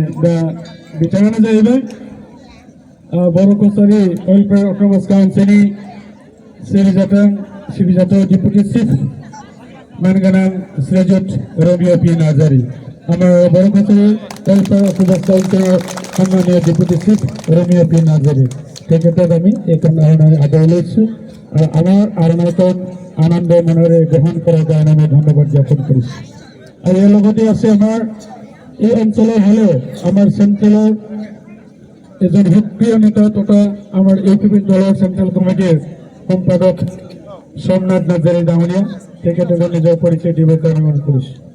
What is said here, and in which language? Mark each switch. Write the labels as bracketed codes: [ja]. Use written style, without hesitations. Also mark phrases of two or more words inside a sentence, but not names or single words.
[brx] दा बिथाङानो जाहैबाय बर' कसारी वेलफेयार अट'नमास काउन्सिलनि सिबिजाथाव डिपुटि चिफ मानगोनां श्रीजुत रमिय' पि नार्जारी। [as] আমার बर' कसारी वेलफेयार अट'नमास काउन्सिलर सम्मानीय डिपुटि चिफ रमिय' पि नार्जारी তেখেতক আমি এইখন আদৰি লৈছোঁ আৰু আমাৰ আৰণাইখন আনন্দ মনেৰে গ্ৰহণ কৰাৰ কাৰণে আমি ধন্যবাদ জ্ঞাপন কৰিছোঁ। আৰু ইয়াৰ লগতে আছে আমাৰ এই অঞ্চলৰ হ'লেও আমাৰ চেণ্ট্ৰেলৰ এজন সক্ৰিয় নেতা তথা আমাৰ ইউপিপি দলৰ চেণ্ট্ৰেল কমিটিৰ সম্পাদক সোমনাথ নাৰ্জাৰী ডাঙৰীয়া তেখেতক নিজৰ পৰিচয় দিবৰ কাৰণে অনুৰোধ কৰিছোঁ।